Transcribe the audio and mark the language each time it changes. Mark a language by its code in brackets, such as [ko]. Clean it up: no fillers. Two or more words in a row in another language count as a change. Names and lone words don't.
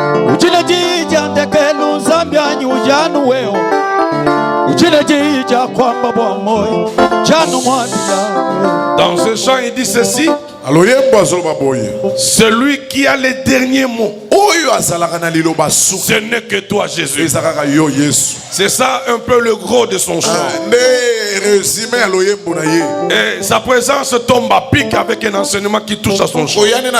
[lua] Ujile jija ndekelu zambianyi ujanu weo. Ujile jija kwamba bwa moyo janu mwabila. [fr] Dans ce chant il dit ceci. Celui qui a les derniers mots, ce n'est que toi Jésus. C'est ça un peu le gros de son chant. Et sa présence tombe à pic avec un enseignement qui touche à son chant.